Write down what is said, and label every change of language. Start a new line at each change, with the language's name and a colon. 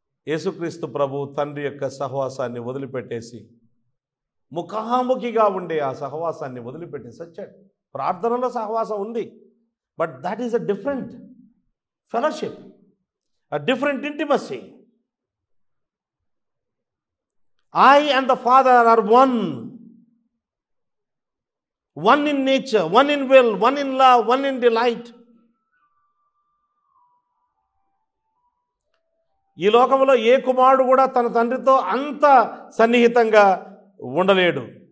Telugu: యేసుక్రీస్తు ప్రభు తండ్రి యొక్క సహవాసాన్ని వదిలిపెట్టేసి ముఖాముఖిగా ఉండే ఆ సహవాసాన్ని వదిలిపెట్టేసి వచ్చాడు. ప్రార్థనలో సహవాసం ఉంది,
English: But that is a different fellowship, a different intimacy. I and the Father are one in nature, one in will, one in love, one in delight.
Telugu: ఈ లోకంలో ఏ కుమారుడు కూడా తన తండ్రితో అంత సన్నిహితంగా ఉండలేడు.